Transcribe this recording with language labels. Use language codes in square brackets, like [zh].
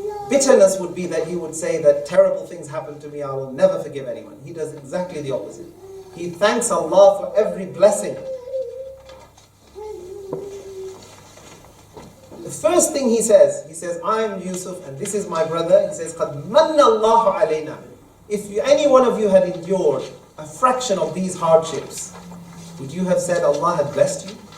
[en] Bitterness would be that he would say that terrible things happen to me, I will never forgive anyone. He does exactly the opposite. He thanks Allah for every blessing. The first thing he says, I am Yusuf and this is my brother. He says, [ar] قَدْ مَنَّ اللَّهُ عَلَيْنَا. [en] If any one of you had endured a fraction of these hardships, would you have said Allah had blessed you?